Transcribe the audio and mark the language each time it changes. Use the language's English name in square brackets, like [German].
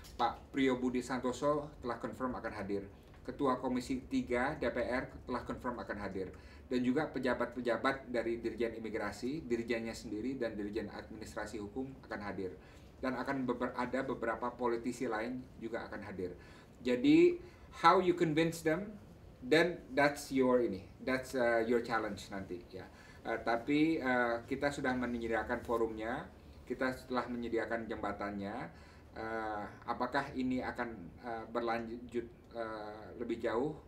[Indonesian] Pak Priyo Budi Santoso telah confirm akan hadir. Ketua Komisi 3 DPR telah confirm akan hadir. Dan juga pejabat-pejabat dari Dirjen Imigrasi, Dirjennya sendiri, dan Dirjen Administrasi Hukum akan hadir. Dan akan ada beberapa politisi lain juga akan hadir. Jadi, [English] how you convince them, then that's your your challenge [Indonesian] nanti ya. Tapi kita sudah menyediakan forumnya, kita telah menyediakan jembatannya. Apakah ini akan berlanjut lebih jauh?